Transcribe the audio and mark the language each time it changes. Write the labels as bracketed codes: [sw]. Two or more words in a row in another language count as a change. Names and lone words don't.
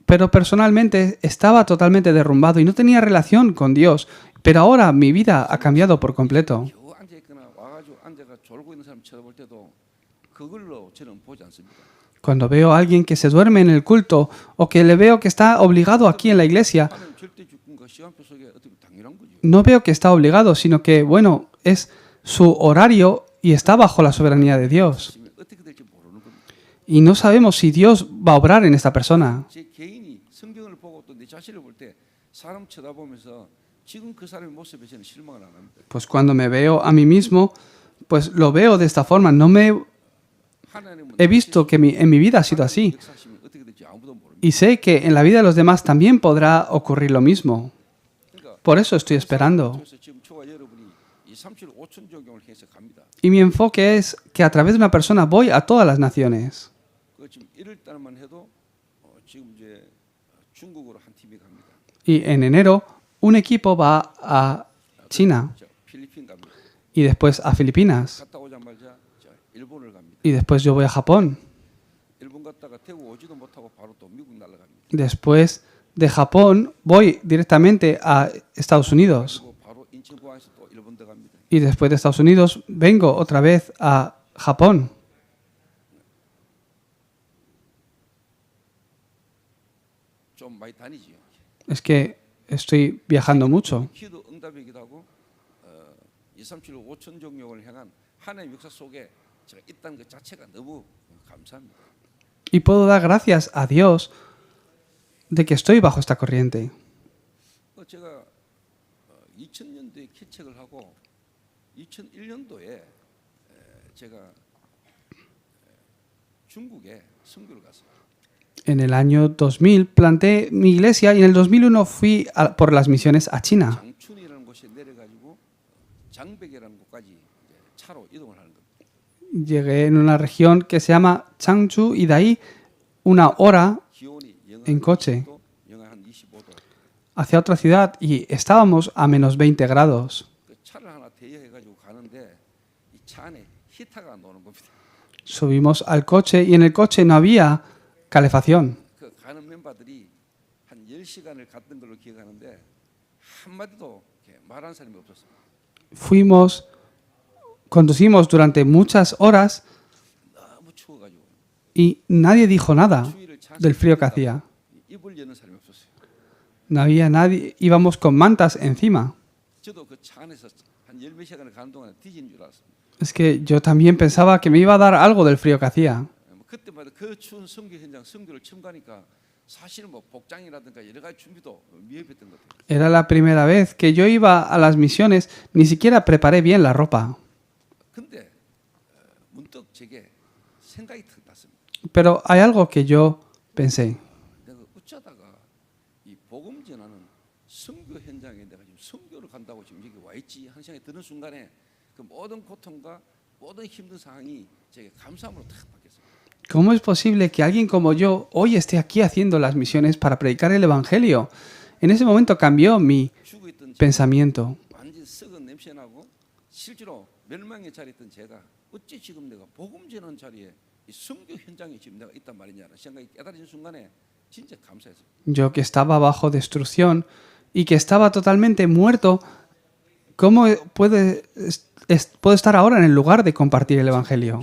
[es] Pero personalmente estaba totalmente derrumbado y no tenía relación con Dios. Pero ahora mi vida ha cambiado por completo. [ko] 겨우 앉아 있거나 와가지고 앉아가 졸고 있는 사람 쳐다볼 때도 그걸로 저는 보지 않습니다. [es] Cuando veo a alguien que se duerme en el culto o que le veo que está obligado aquí en la iglesia, [ko] 하나님 절대 주권과 시간표 속에 어떻게 당연한 거죠. [es] no veo que está obligado, sino que, bueno, es su horario y está bajo la soberanía de Dios. [ko] 지금 어떻게 될지 모르는 겁니다. [es] Y no sabemos si Dios va a obrar en esta persona. [ko] 제 개인이 성경을 보고 또 내 자신을 볼 때 사람 쳐다보면서 지금 그 사람의 모습에 저는 실망을 안 합니다. [es] Pues cuando me veo a mí mismo, pues lo veo de esta forma. No me [ko] 하나님은 [es] he visto que en mi vida ha sido así. [ko] 역사하시면 어떻게 될지 아무도 모릅니다. [es] Y sé que en la vida de los demás también podrá ocurrir lo mismo. [ko] 그러니까 [es] Por eso estoy esperando. [ko] 그래서 지금 저와 여러분이 2, 3, 7, 5천 종교를 해서 갑니다. [es] Y mi enfoque es que a través de una persona voy a todas las naciones. [ko] 그 지금 1월 달만 해도 지금 이제 중국으로 한 팀이 갑니다. [es] Y en enero un equipo va a China [ko] 자, 필리핀 갑니다. [es] y después a Filipinas. [ko] 갔다 오자마자 자, 일본을 갑니다. [es] y después yo voy a Japón. [ko] 일본 갔다가 대구 오지도 못하고 바로 또 미국 날아갑니다. [es] Después de Japón voy directamente a Estados Unidos. [ko] 그리고 바로 인천공항에서 또 일본 들어갑니다. [es] Y después de Estados Unidos vengo otra vez a Japón. [ko] 좀 많이 다니지요. [es] Es que estoy viajando mucho. [ko] 기도 응답이기도 하고 237 5천 종족을 향한 하나님의 역사 속에 제가 있다는 것 자체가 너무 감사합니다. [es] Y puedo dar gracias a Dios de que estoy bajo esta corriente. [ko] 제가 2000년도에 개척을 하고 2001년도에 제가 중국에 선교를 갔어요. [es] En el año 2000 planté mi iglesia y en el 2001 fui por las misiones a China. [ko] 장춘이라는 곳에 내려가지고 장백이라는 곳까지 이제 차로 이동을 하는 겁니다. [es] Llegué en una región que se llama Changchu y de ahí una hora [ko] 기온이 영하 [es] en coche [ko] 20도, 영하 한 25도. [es] hacia otra ciudad y estábamos a menos 20 grados. [ko] 그 차를 하나 대여해가지고 가는데 이 차 안에 히터가 노는 겁니다. [es] Subimos al coche y en el coche no había calefacción. [ko] 그 가는 멤버들이 한 10시간을 갔던 걸로 기억하는데 한마디도 이렇게 말한 사람이 없었어요. [es] Conducimos durante muchas horas [ko] 너무 추워가지고 [es] y nadie dijo nada [ko] 추위를 [es] del frío que hacía. [ko] 입을 여는 사람이 없었어요. [es] No había nadie, íbamos con mantas encima. [ko] 저도 그 차 안에서 한 10몇 시간을 가는 동안 뒤진 줄 알았습니다. [es] Es que yo también pensaba que me iba a dar algo del frío que hacía. [ko] 그때마다 그 추운 선교 현장 선교를 처음 가니까 사실은 뭐 복장이라든가 여러 가지 준비도 미흡했던 것 같아요. [es] Era la primera vez que yo iba a las misiones, ni siquiera preparé bien la ropa. [ko] 근데 문득 제게 생각이 탁 났습니다. [es] Pero hay algo que yo pensé. [ko] 내가 어쩌다가 이 복음 전하는 선교 현장에 내가 지금 선교를 간다고 지금 여기 와 있지 하는 생각이 드는 순간에 그 모든 고통과 모든 힘든 상황이 제게 감사함으로 탁 바뀌었어요. [es] ¿Cómo es posible que alguien como yo hoy esté aquí haciendo las misiones para predicar el Evangelio? En ese momento cambió mi [ko] 죽어있던 [es] pensamiento. [ko] 완전 썩은 냄새 나고 실제로 멸망의 자리에 있던 제가 어찌 지금 내가 복음 전하는 자리에 이 선교 현장에 지금 내가 있단 말이냐는 생각이 깨달아진 순간에 진짜 감사했어요. [es] Yo que estaba bajo destrucción y que estaba totalmente muerto, ¿cómo puedo estar ahora en el lugar de compartir el Evangelio?